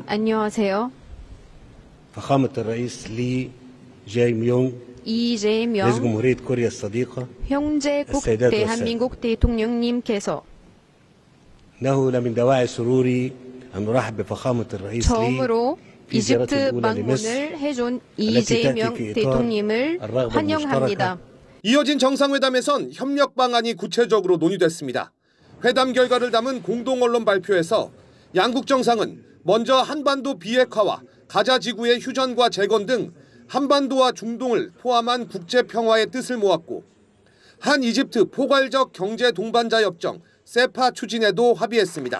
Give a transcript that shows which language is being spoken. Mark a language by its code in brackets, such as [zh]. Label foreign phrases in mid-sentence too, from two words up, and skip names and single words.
[ko] 안녕하세요. [ar] فخامة الرئيس لي جاي-명 [ko] 이재명 [ar] رئيس جمهورية كوريا الصديقة [ko] 형제국 [ar] السيدات [ko] 대한민국 대통령님께서 [ar] إنه لمن دواعي سروري أن نرحب بفخامة الرئيس لي [ko] 처음으로 [ar] في زيارته [ko] 이집트 [ar] الأولى لمصر [ko] 방문을 해준 [ar] التي [ko] 이재명 [ar] تأتي في إطار [ko] 대통령님을 [ar] الرغبة [ko] 환영합니다. [ar] المشتركة. [ko] 이어진 정상회담에선 협력 방안이 구체적으로 논의됐습니다. 회담 결과를 담은 공동언론 발표에서 양국 정상은 먼저 한반도 비핵화와 가자 지구의 휴전과 재건 등 한반도와 중동을 포함한 국제 평화의 뜻을 모았고 한 이집트 포괄적 경제 동반자 협정 세파 추진에도 합의했습니다.